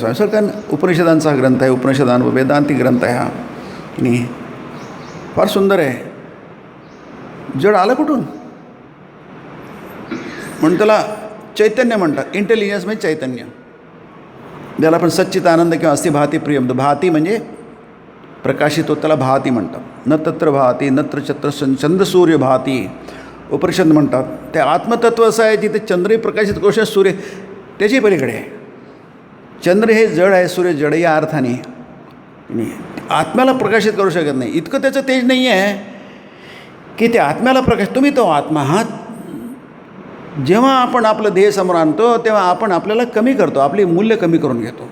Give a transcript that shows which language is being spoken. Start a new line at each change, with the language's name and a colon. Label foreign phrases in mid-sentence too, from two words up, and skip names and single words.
Marathi: स्वामी सर, कारण उपनिषदांचा ग्रंथ आहे, उपनिषदान वेदांती ग्रंथ आहे हा, की नाही. फार सुंदर आहे. जड आलं कुठून म्हणून त्याला चैतन्य म्हणतात. इंटेलिजन्स म्हणजे चैतन्य, ज्याला आपण सच्चित आनंद किंवा
Sanskrit: अस्ति भाती प्रियम.
Marathi: भाती म्हणजे प्रकाशित होत, त्याला भाती म्हणतात.
Sanskrit: न तत्र भाती नत्र चत्र चंद्रसूर्य भाती
Marathi: उपनिषद म्हणतात. ते आत्मतत्व असं आहे जिथे चंद्रही प्रकाशित गोष्ट, सूर्य त्याची पलीकडे आहे. चंद्र हे जड आहे, सूर्य जड या अर्थाने नाही. आत्म्याला प्रकाशित करू शकत नाही, इतकं त्याचं तेज नाही आहे की ते आत्म्याला प्रकाश. तुम्ही तो आत्मा आहात. जेव्हा आपण आपलं देह समोर आणतो तेव्हा आपण आपल्याला कमी करतो, आपले मूल्य कमी करून घेतो.